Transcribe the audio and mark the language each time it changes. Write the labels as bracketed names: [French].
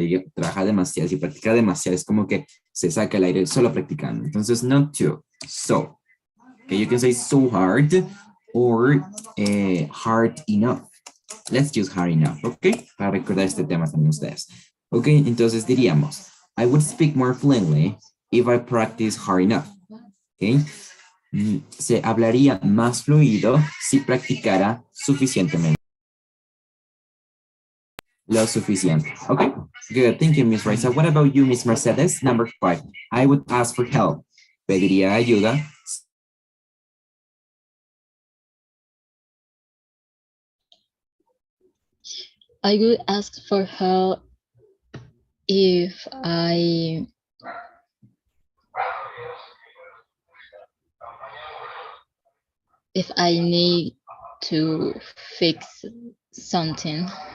[Spanish] Y trabajar demasiado. Si practica demasiado, es como que se saca el aire solo practicando. [English] Entonces, not to, so. Okay, you can say so hard or hard enough. Let's use hard enough, okay? [Spanish] Para recordar este tema también ustedes. [English] Ok, [Spanish] entonces diríamos, [English] I would speak more fluently if I practice hard enough. Okay? [Spanish] Se hablaría más fluido si practicara suficientemente. Lo suficiente. [English] Okay, good. Thank you, Miss Raisa. What about you, Miss Mercedes? Number 5. I would ask for help. [Spanish] Pediría ayuda. [English] I would ask for help if I need to fix something.